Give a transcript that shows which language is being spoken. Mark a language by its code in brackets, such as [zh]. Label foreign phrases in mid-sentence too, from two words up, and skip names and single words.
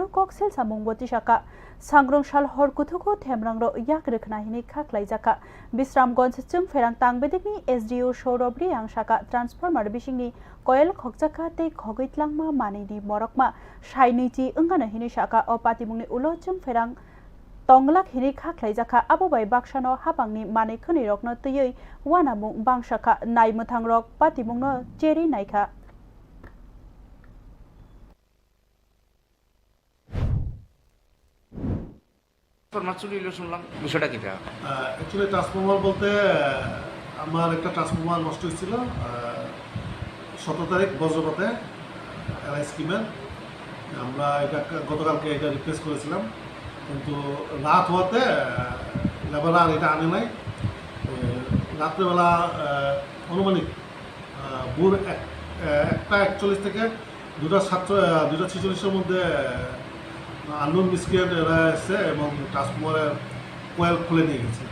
[trp] kok sel samung botisaka Sangrong Shal Hor Kuthuko Themrangro yakre khna hini khaklaijaka Bisramganj Chungferang Tangbedik ni SDO Shorobri ang shaka transformer bisingni coil khokjaka te khogitlangma manini morokma shainiti ungana hini shaka o patibungni ulo Chungferang Tonglak hini khaklaijaka abubai bakshano habangni mane khuni rokno tiyei wanamung bangshaka Naimathang rok patibungno cheri naikha [bn] Actually ট্রান্সফরমার বলতে আমার একটা ট্রান্সফরমার নষ্ট হয়েছিল 17 তারিখ বজ্রপাতে এলআই স্কিমের আমরা এটা গতকালকে এটা রিপ্লেস করেছিলাম কিন্তু রাত হওয়াতে লেবাররা এটা আনে নাই রাত্রেবেলা অনুমানিক ভোর 1:41 থেকে 2:46-এর মধ্যে [en] unknown miscreant [bn] এরা এসে এবং ট্রান্সফরমারের কোয়েল খুলে নিয়ে গেছে